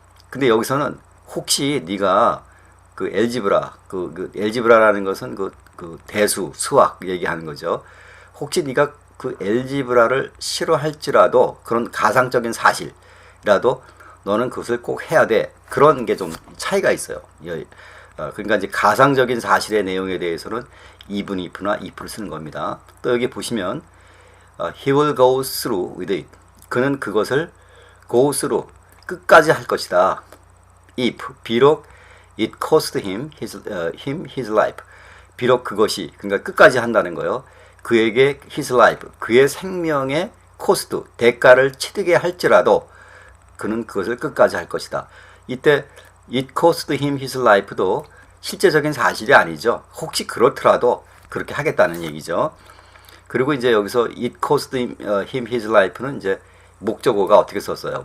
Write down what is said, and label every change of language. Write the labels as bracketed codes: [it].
[ko] 근데 여기서는 혹시 네가 그 엘지브라, 그 엘지브라라는 것은 그 대수, 수학 얘기하는 거죠. 혹시 네가 그 엘지브라를 싫어할지라도 그런 가상적인 사실이라도 너는 그것을 꼭 해야 돼. 그런 게 좀 차이가 있어요. 그러니까 이제 가상적인 사실의 내용에 대해서는 even if나 if를 쓰는 겁니다. 또 여기 보시면 [en] he will go through with it. [ko] 그는 그것을 [en] go through, [ko] 끝까지 할 것이다. [en] if, [ko] 비록 [en] it cost him his life. [ko] 비록 그것이, 그러니까 끝까지 한다는 거예요. 그에게 [en] his life, [ko] 그의 생명의 cost, 대가를 치르게 할지라도 그는 그것을 끝까지 할 것이다. 이때 [en] it cost him his life [ko] 도 실제적인 사실이 아니죠. 혹시 그렇더라도 그렇게 하겠다는 얘기죠. 그리고 이제 여기서 [en] it cost him his life [ko] 는 이제 목적어가 어떻게 썼어요?